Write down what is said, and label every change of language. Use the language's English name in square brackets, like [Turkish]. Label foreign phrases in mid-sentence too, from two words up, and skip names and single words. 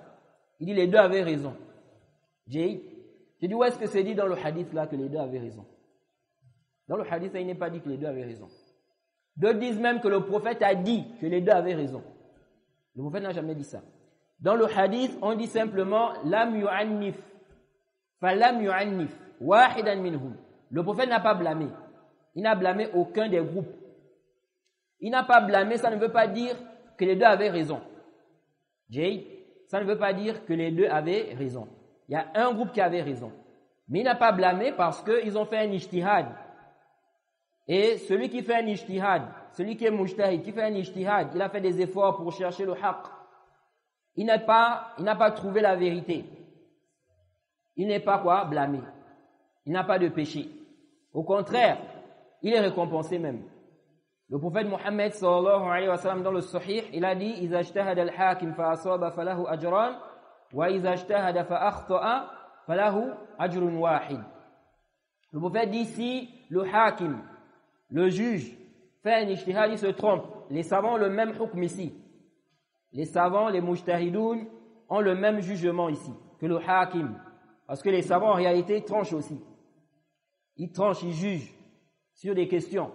[French] Il dit les deux avaient raison. J'ai dit où est-ce que c'est dit dans le hadith là que les deux avaient raison? Dans le hadith là, il n'est pas dit que les deux avaient raison. D'autres disent même que le prophète a dit que les deux avaient raison. Le prophète n'a jamais dit ça. [Arabic] Dans le hadith, on dit simplement لم يعنف. فلم يعنف واحدا منهم. [French] Le prophète n'a pas blâmé. Il n'a blâmé aucun des groupes. Il n'a pas blâmé, ça ne veut pas dire que les deux avaient raison. Ça ne veut pas dire que les deux avaient raison. Il y a un groupe qui avait raison. Mais il n'a pas blâmé parce qu'ils ont fait un ijtihad. Et celui qui fait un ijtihad, celui qui est mujtahid, qui fait un ijtihad, il a fait des efforts pour chercher le haqq. Il n'a pas trouvé la vérité. Il n'est pas quoi? Blâmé. Il n'a pas de péché. Au contraire, il est récompensé même. Le prophète Mohammed [Arabic] صلى الله عليه وسلم [French] dans le Sahih, il a dit [Arabic] إِذَا اجْتَهَدَ الْحَاكِمْ فَأَصَابَ فَلَهُ أَجْرَانِ وَإِذَا اجْتَهَدَ فَأَخْطَأَ فَلَهُ أَجْرٌ وَاحِدٌ. [French] Le prophète dit si le hakim, le juge, fait un ijtihad, il se trompe. Les savants ont le même hukm ici. Les savants, les mujtahidoun, ont le même jugement ici que le hakim. Parce que les savants en réalité tranchent aussi. Ils tranchent, ils jugent sur des questions.